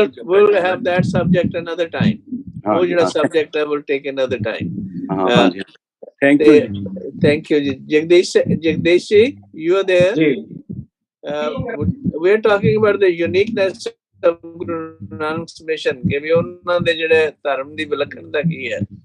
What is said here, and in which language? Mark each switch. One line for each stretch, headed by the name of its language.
English: we'll have that subject another time.
Punjabi: ਉਹ ਜਿਹੜਾ subject ਹੈ
English: we'll take another time. Thank you. Thank you. Jagdish ji, you are there. We're talking about the uniqueness of Guru Nanak's mission.
Punjabi: ਕਿ ਵੀ ਉਹਨਾਂ ਦੇ ਜਿਹੜੇ ਧਰਮ ਦੀ ਵਿਲੱਖਣਤਾ ਕੀ ਹੈ?